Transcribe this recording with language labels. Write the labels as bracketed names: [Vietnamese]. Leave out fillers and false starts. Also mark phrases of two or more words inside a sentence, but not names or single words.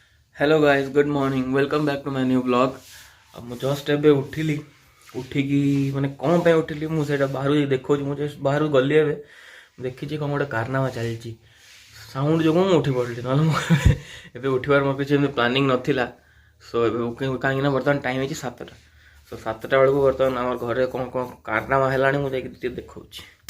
[English] hello guys, good morning, welcome back to my new blog. [Odia] अब ମୁଁ ଜଷ୍ଟ ଏବେ ଉଠିଲି। ଉଠିକି ମାନେ କ'ଣ ପାଇଁ ଉଠିଲି ମୁଁ ସେଇଟା ବାହାରୁ ଦେଖାଉଛି। ମୁଁ ଜଷ୍ଟ ବାହାରୁ ଗଲି, ଏବେ ଦେଖିଛି କ'ଣ ଗୋଟେ କାରନାମା ଚାଲିଛି। ସାଉଣ୍ଡ ଯୋଗୁଁ ମୁଁ ଉଠି ପଡ଼ିଲି, ନହେଲେ ମୁଁ ଏବେ ଉଠିବାର ମୋର କିଛି ଏମିତି ପ୍ଲାନିଂ ନଥିଲା। ସୋ ଏବେ କାହିଁକିନା ବର୍ତ୍ତମାନ ଟାଇମ୍ ହେଇଛି 7ଟା। ସୋ 7ଟା ବେଳକୁ ବର୍ତ୍ତମାନ ଆମର ଘରେ କ'ଣ କ'ଣ କାରନାମା ହେଲାଣି ମୁଁ ଯାଇକି ଟିକେ ଦେଖାଉଛି।